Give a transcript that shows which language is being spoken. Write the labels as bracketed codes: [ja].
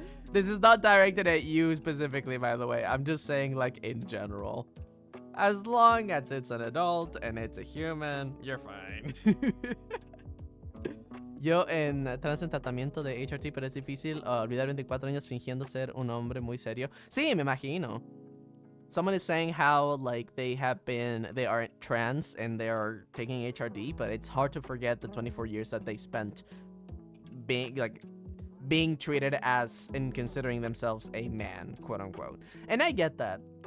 [en] This is not directed at you specifically, by the way. I'm just saying, like, in general. As long as it's an adult and it's a human, you're fine. [es] Yo trans en tratamiento de HRT, pero es difícil olvidar 24 años fingiendo ser un hombre muy serio. Sí, me imagino. [en] Someone is saying how, like, they are trans and they are taking HRD, but it's hard to forget the 24 years that they spent being treated as and considering themselves a man, quote unquote. And I get that.